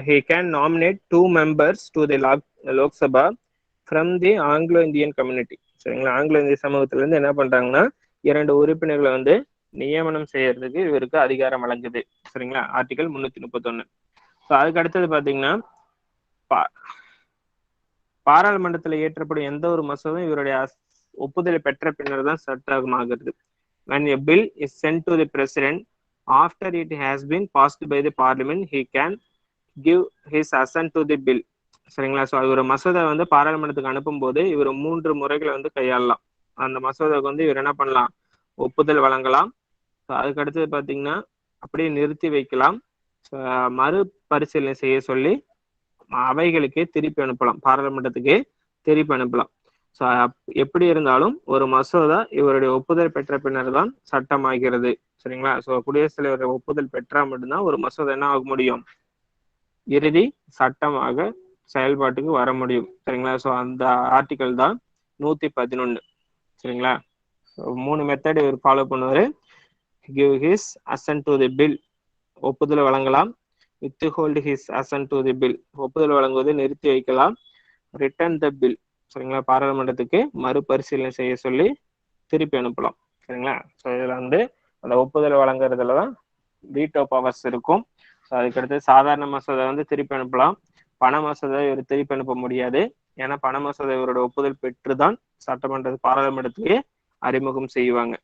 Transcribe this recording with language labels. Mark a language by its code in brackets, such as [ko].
[en] he can nominate 2 members to the Lok Sabha from the Anglo Indian community. [ta] சரிங்களா? Anglo இந்திய சமூகத்துல இருந்து என்ன பண்றாங்கன்னா 2 உறுப்பினர்களை வந்து நியமனம் செய்யறதுக்கு இவருக்கு அதிகாரம் வழங்குது. சரிங்களா? ஆர்டிகல் 331. ஸோ அதுக்கு அடுத்தது பாத்தீங்கன்னா பாராளுமன்றத்தில் இயற்றப்படும் எந்த ஒரு மசோதும் இவருடைய ஒப்புதலை பெற்ற பின்னர் தான் சட்டமாகிறது. [en] when a bill is sent to the president after it has been passed by the parliament, he can give his assent to the bill. [ta] சரிங்களா? ஸோ இவர் மசோதா வந்து பாராளுமன்றத்துக்கு அனுப்பும் போது இவர் 3 முறைகளை வந்து கையாளலாம். அந்த மசோதாவுக்கு வந்து இவர் என்ன பண்ணலாம்? ஒப்புதல் வழங்கலாம். ஸோ அதுக்கு அடுத்தது பார்த்தீங்கன்னா அப்படியே நிறுத்தி வைக்கலாம், மறுபரிசீலனை செய்ய சொல்லி அவைகளுக்கே திருப்பி அனுப்பலாம், பாராளுமன்றத்துக்கே திருப்பி அனுப்பலாம். ஸோ எப்படி இருந்தாலும் ஒரு மசோதா இவருடைய ஒப்புதல் பெற்ற பின்னர் தான் சட்டமாகிறது. சரிங்களா? ஸோ குடியரசுத் தலைவருடைய ஒப்புதல் பெற்றா மட்டும்தான் ஒரு மசோதா என்ன ஆக முடியும்? இறுதி சட்டமாக செயல்பாட்டுக்கு வர முடியும். சரிங்களா? ஸோ அந்த ஆர்டிகல் தான் 111. சரிங்களா? 3 மெத்தட் இவர் ஃபாலோ பண்ணுவாரு. [en] give his assent to the bill, [ta] ஒப்புதல் வழங்கலாம். [en] withhold his assent to the bill, [ta] ஒப்புதல் வழங்குவதை நிறுத்தி வைக்கலாம். [en] return the bill, [ta] சரிங்களா? பாராளுமன்றத்துக்கு மறுபரிசீலனை செய்ய சொல்லி திருப்பி அனுப்பலாம். சரிங்களா? ஸோ இதுல வந்து அந்த ஒப்புதல் வழங்குறதுல தான் வீட்டோ பவர்ஸ் இருக்கும். ஸோ அதுக்கடுத்து சாதாரண மசோதா வந்து திருப்பி அனுப்பலாம். பண மசோதா இவர் திருப்பி அனுப்ப முடியாது. ஏன்னா பண மசோதா இவரோட ஒப்புதல் பெற்றுதான் சட்டமன்ற பாராளுமன்றத்துக்கு அறிமுகம் செய்வாங்க.